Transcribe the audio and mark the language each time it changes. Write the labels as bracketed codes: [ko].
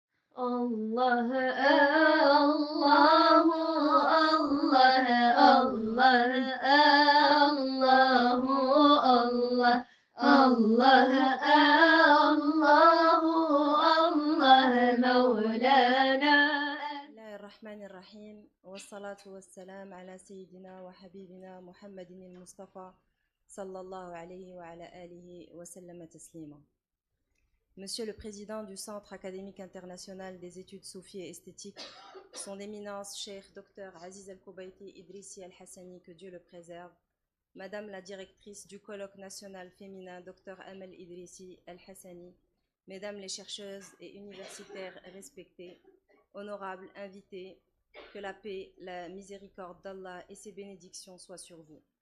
[ar] Allah, Allah, Allah, Allah, Allah, Allah, Allah, Allah, مولانا. بسم الله الرحمن الرحيم والصلاة والسلام على سيدنا وحبيبنا محمد المصطفى صلى الله عليه وعلى آله وسلم تسليما. [fr] Monsieur le Président du Centre académique international des études soufis et esthétiques, Son Éminence Cheikh Dr Aziz Al-Koubaïti Idrissi Al-Hassani, que Dieu le préserve, Madame la Directrice du Colloque national féminin Dr Amel Idrissi Al-Hassani, Mesdames les chercheuses et universitaires respectées, honorables invités, que la paix, la miséricorde d'Allah et ses bénédictions soient sur vous.